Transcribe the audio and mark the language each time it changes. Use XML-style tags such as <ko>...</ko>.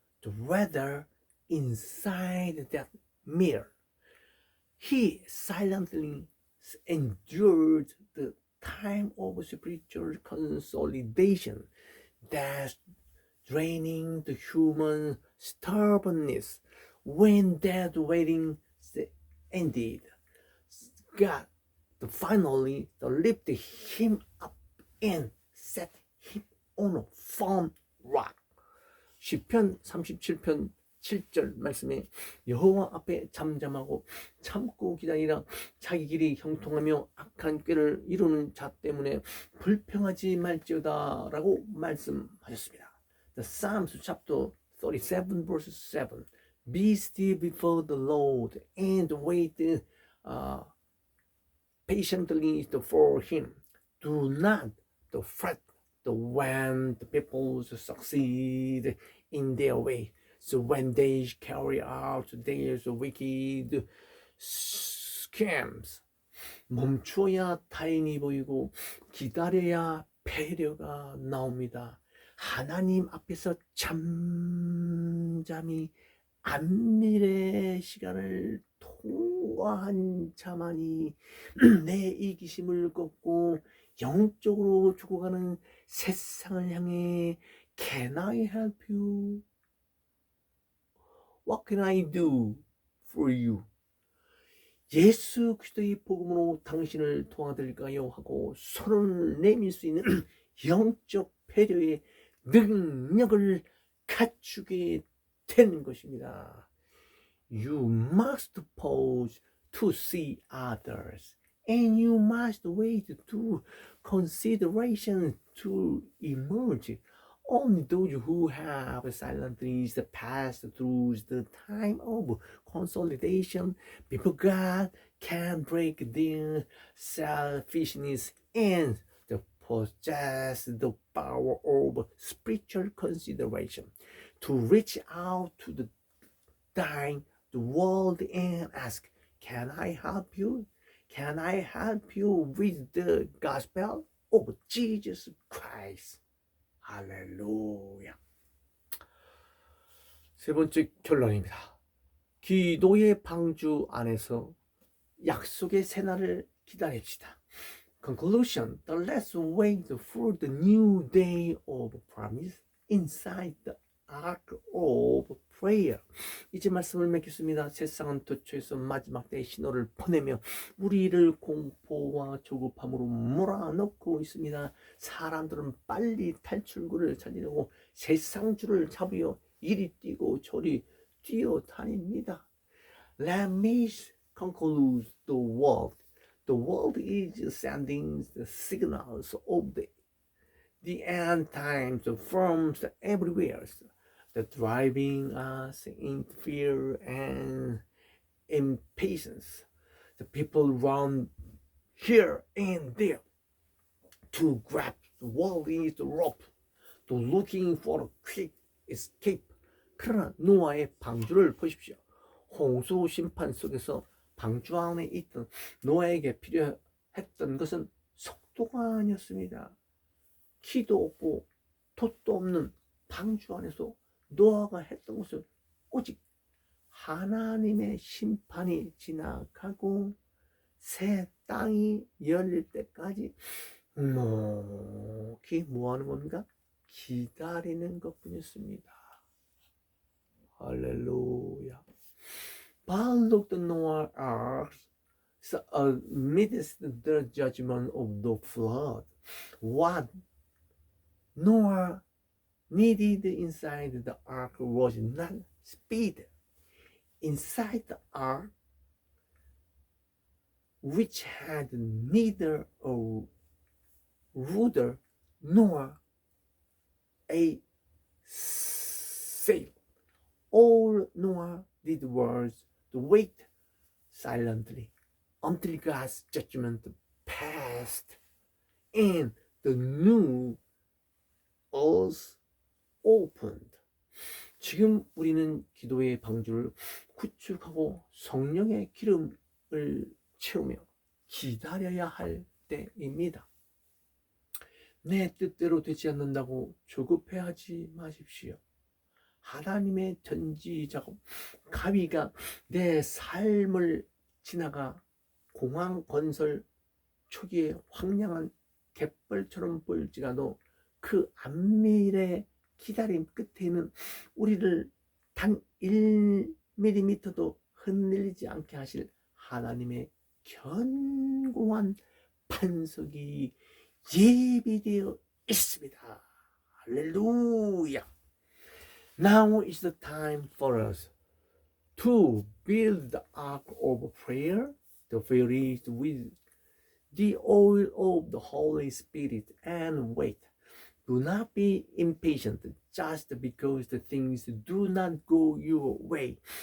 <en>Rather, inside that mirror, he silently endured the time of spiritual consolidation that's draining the human stubbornness. When that waiting ended, God finally lifted him up and set him on a firm rock.</en> <ko>시편 37편 7절 말씀에 여호와 앞에 잠잠하고 참고 기다리라. 자기 길이 형통하며 악한 꾀를 이루는 자 때문에 불평하지 말지어다 라고 말씀하셨습니다.</ko> <en>The Psalms chapter 37 verse 7. Be still before the Lord and wait patiently for him. Do not fret when the people succeed in their way. So when they carry out their wicked scams,</en> <ko>멈추어야 다행이 보이고 기다려야 배려가 나옵니다. 하나님 앞에서 잠잠히 안밀의 시간을 통화한 자만이 내 이기심을 꺾고 영적으로 죽어가는 세상을 향해</ko> <en>Can I help you? What can I do for you?</en> <ko>예수 그리스도의 복음으로 당신을 도와드릴까요? 하고 손을 내밀 수 있는 영적 배려의 능력을 갖추게 되는 것입니다.</ko> <en>You must pause to see others, and you must wait to consideration to emerge. Only those who have silently passed through the time of consolidation before God can break their selfishness and possess the power of spiritual consideration to reach out to the dying, the world and ask, Can I help you? Can I help you with the gospel of Jesus Christ?</en> <ko>할렐루야. 세 번째 결론입니다. 기도의 방주 안에서 약속의 새날을 기다립시다.</ko> <en>Conclusion. Let's wait for the new day of promise inside the ark of prayer.</en> <ko>이제 말씀을 맺겠습니다. 세상은 도처에서 마지막 때의 신호를 보내며 우리를 공포와 조급함으로 몰아넣고 있습니다. 사람들은 빨리 탈출구를 찾으려고 세상줄을 잡으려 이리 뛰고 저리 뛰어다닙니다.</ko> <en>Let me conclude the world. The world is sending the signals of the end times from everywhere, the driving us in fear and impatience. The people run here and there to grab the world is the rope, to looking for a quick escape.</en> <ko>그러나 노아의 방주를 보십시오. 홍수 심판 속에서 방주 안에 있던 노아에게 필요했던 것은 속도가 아니었습니다. 키도 없고 돛도 없는 방주 안에서 노아가 했던 것은 오직 하나님의 심판이 지나가고 새 땅이 열릴 때까지 묵묵히 뭐하는 겁니까? 기다리는 것뿐이었습니다. 할렐루야.</ko> <en>But look the Noah ark amidst the judgment of the flood. What Noah needed inside the ark was not speed. Inside the ark, which had neither a rudder nor a sail, all Noah did was to wait silently until God's judgment passed and the new earth opened.</en> <ko>지금 우리는 기도의 방주를 구축하고 성령의 기름을 채우며 기다려야 할 때입니다. 내 뜻대로 되지 않는다고 조급해하지 마십시오. 하나님의 전지 작업, 가위가 내 삶을 지나가 공항 건설 초기에 황량한 갯벌처럼 보일지라도 그 안밀의 기다림 끝에는 우리를 단 1mm도 흔들리지 않게 하실 하나님의 견고한 반석이 예비되어 있습니다. 할렐루야.</ko> <en>Now is the time for us to build the ark of prayer, to fill it with the oil of the Holy Spirit and wait. Do not be impatient just because the things do not go your way.</en>